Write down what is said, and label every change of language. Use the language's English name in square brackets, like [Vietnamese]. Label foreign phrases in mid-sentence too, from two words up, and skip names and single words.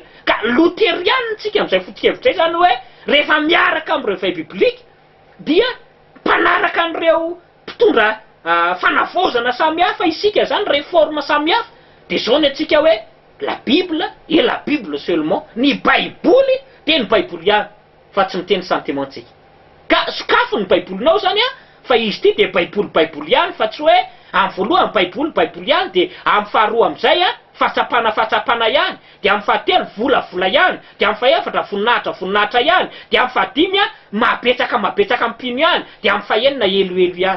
[Malagasy] Ka luthérienne tsika amin'izay foto-kevitra zany hoe rehefa miaraka amin'ny [French] réveil biblique [Malagasy] dia mpanaraka an'ireo mpitondra fanavozana samihafa isika zany réforme samihafa de zao ny atsika hoe [French] la Bible et la Bible seulement [Malagasy] ny baiboly de ny baiboly ihany fa tsy miteny sentimentsika. Ka sokafo ny baibolinao zany fa izy ty de baiboly ihany fa tsy hoe amin'ny voalohany baiboly ihany de amin'ny faharoa amin'izay fahatsapana ihany de amin'ny fahatelo volavola ihany de amin'ny fahaefatra voninahitra ihany de amin'ny fahadimy mabetsaka mpino ihany de amin'ny fahaenina eloelo ihany.